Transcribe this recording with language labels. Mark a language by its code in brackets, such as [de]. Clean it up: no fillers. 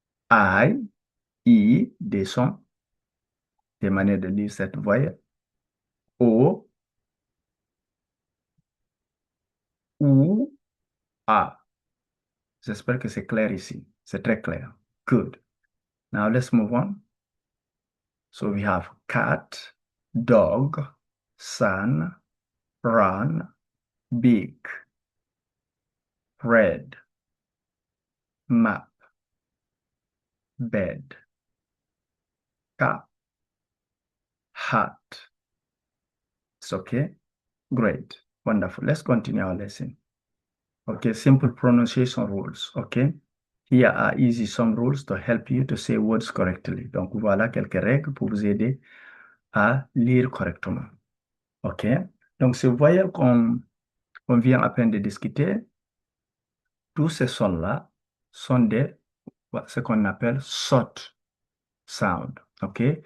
[fr] I, des sons, des manières de lire cette voyelle. O, U, A. J'espère que c'est clair ici. C'est très clair. [en] Good. Now let's move on. So we have cat, dog, sun, run, big, red, map, bed, cup, hat. It's okay? Great. Wonderful. Let's continue our lesson. Okay, simple pronunciation rules. Okay? Here are easy some rules to help you to say words correctly. [fr] Donc, voilà quelques règles pour vous aider à lire correctement. OK? Donc, ces voyelles qu'on vient à peine de discuter, tous ces sons-là sont ce qu'on appelle short sound. OK?